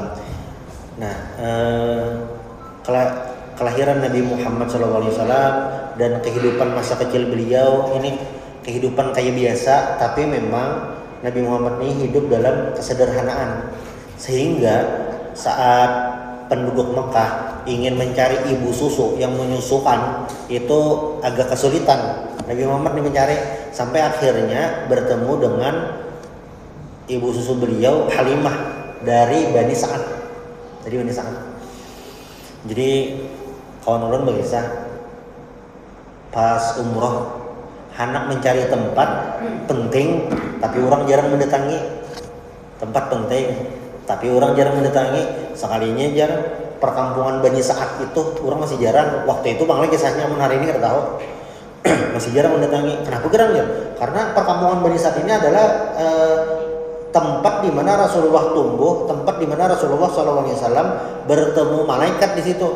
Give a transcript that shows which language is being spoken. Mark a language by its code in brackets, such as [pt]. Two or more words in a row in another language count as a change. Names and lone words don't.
[id] Nah, kelahiran Nabi Muhammad SAW dan kehidupan masa kecil beliau ini kehidupan kayak biasa, tapi memang Nabi Muhammad ini hidup dalam kesederhanaan, sehingga saat penduduk Mekah ingin mencari ibu susu yang menyusukan itu agak kesulitan. Nabi Muhammad ini mencari, sampai akhirnya bertemu dengan ibu susu beliau, Halimah dari Bani Sa'ad. Jadi Bani Sa'ad. Jadi kawan ulun berkisah pas umroh anak mencari tempat penting tapi orang jarang mendatangi. Tempat penting tapi orang jarang mendatangi. Sekalinya jarang perkampungan Bani Sa'ad itu orang masih jarang. Waktu itu bang kisahnya hari ini kita tahu masih jarang mendatangi. Kenapa jarang ya? Karena perkampungan Bani Sa'ad ini adalah tempat di mana Rasulullah tumbuh, tempat di mana Rasulullah SAW bertemu malaikat di situ.